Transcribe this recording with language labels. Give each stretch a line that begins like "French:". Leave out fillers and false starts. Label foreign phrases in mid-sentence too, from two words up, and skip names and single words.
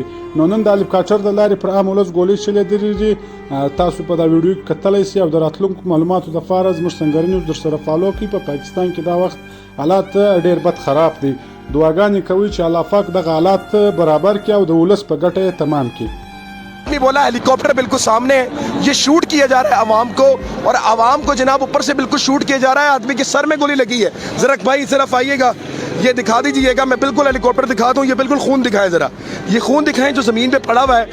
Pashto: نو نن د هلیکاپټر د لارې پر عام ولس ګولۍ چلېدلې دي. تاسو په دا ویډیو کې کتلی سئ او د راتلونکو معلوماتو دپاره زموږ سنګرنې درسره فالو کړئ. په پاکستان کې دا وخت حالات ډېر بد خراب دي. دعاګانې کوي چې الله پاک دغه حالات برابر کړي او د ولس په ګټه یې تمام کړي.
Urdu: بولا हेलीकॉप्टर بالکل سامنے ہے، یہ शूट کیا جا رہا ہے عوام کو، اور عوام کو جناب اوپر سے بالکل शूट کیا جا رہا ہے. آدمی کے سر میں گولی لگی ہے۔ ذرا بھائی صرف آئیے گا، یہ دکھا دیجیے گا. میں بالکل हेलीकॉप्टर دکھا دوں، یہ بالکل خون دکھائیں۔ ذرا یہ خون دکھائیں جو زمین پہ پڑا ہوا ہے.